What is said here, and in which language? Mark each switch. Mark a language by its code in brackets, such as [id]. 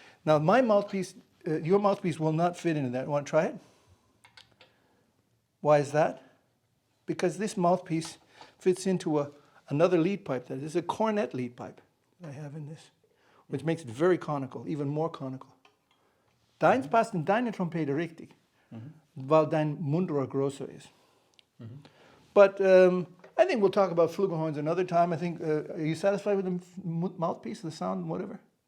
[en] Now my mouthpiece, your mouthpiece will not fit into that. Want to try it? Why is that? Because this mouthpiece fits into another lead pipe. That is a cornet lead pipe I have in this, which makes it very conical, even more conical. [de] Deins passt in deine Trompete richtig, weil dein Mundrohr größer ist. [en] But I think we'll talk about flugelhorns another time. I think, are you satisfied with the mouthpiece, the sound, whatever?